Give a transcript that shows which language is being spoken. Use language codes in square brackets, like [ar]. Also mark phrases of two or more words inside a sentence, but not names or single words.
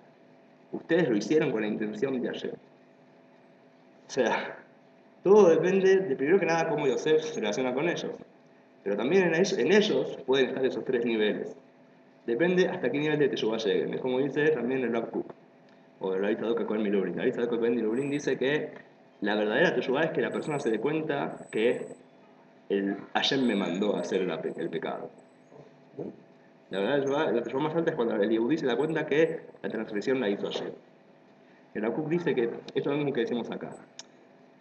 [es] Ustedes lo hicieron con la intención de Hashem. O sea, todo depende de primero que nada cómo Yosef se relaciona con ellos. Pero también en ellos pueden estar esos 3 niveles. Depende hasta qué nivel de Teshuvah lleguen. Es como dice también el Rav Kook, o el Rabbi Tzadok Cohen Milubrin. El Rabbi Tzadok Cohen Milubrin dice que la verdadera Teshuvah es que la persona se dé cuenta que Hashem me mandó a hacer el pecado. La verdad, la Teshuvah más alta es cuando el Yehudí se da cuenta que la transgresión la hizo Hashem. El Rav Kook dice que esto es lo mismo que decimos acá.